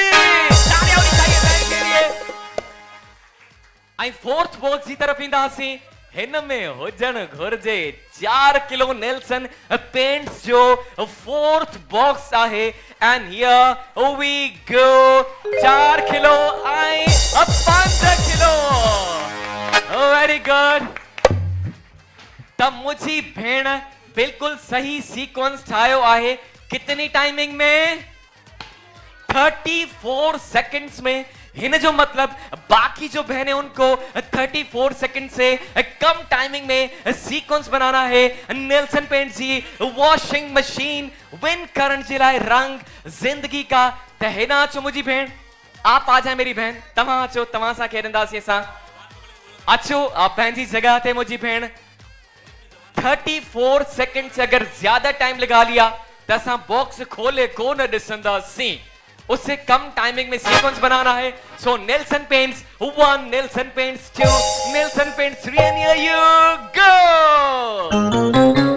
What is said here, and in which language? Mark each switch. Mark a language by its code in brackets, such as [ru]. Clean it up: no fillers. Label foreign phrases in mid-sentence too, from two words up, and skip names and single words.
[ur] تالیاں ہونی چاہئیں بہن کے لیے. ऐं फोर्थ बॉक्स जी तरफ ईंदासीं। [sd] हिन में हुजण घुर्जे 4 किलो नेल्सन पेंट्स जो फोर्थ बॉक्स आहे [en] and here we go [sd] 4 किलो ऐं 5 किलो। [en] very good. [sd] त मुझी भेण बिल्कुल सही सीक्वेंस ठाहियो आहे। [ur] کتنی ٹائمنگ میں؟ 34 سیکنڈز میں. [sd] हिन जो मतलब बाकी [ur] جو بہنیں ان کو 34 سیکنڈ سے کم ٹائمنگ میں سیکوئنس بنانا ہے. [sd] नेल्सन पेंट जी वॉशिंग मशीन विन करण जे लाइ [ur] رنگ زندگی کا. [sd] त हिन अचो मुझी भेण, [ur] آپ آ جائیں میری بہن. [sd] तव्हां अचो, तव्हां सां खेॾंदासीं असां। अचो [ur] आप [sd] पंहिंजी जगह ते मुझी भेण। [ur] 34 سیکنڈ سے اگر زیادہ ٹائم لگا لیا تو [sd] असां बॉक्स खोले को न ॾिसंदासीं। [ur] اس سے کم ٹائمنگ میں سیکوئنس بنانا ہے. [en] सो नेल्सन पेंट्स 1, नेल्सन पेंट्स 2, नेल्सन पेंट्स 3 and here you go।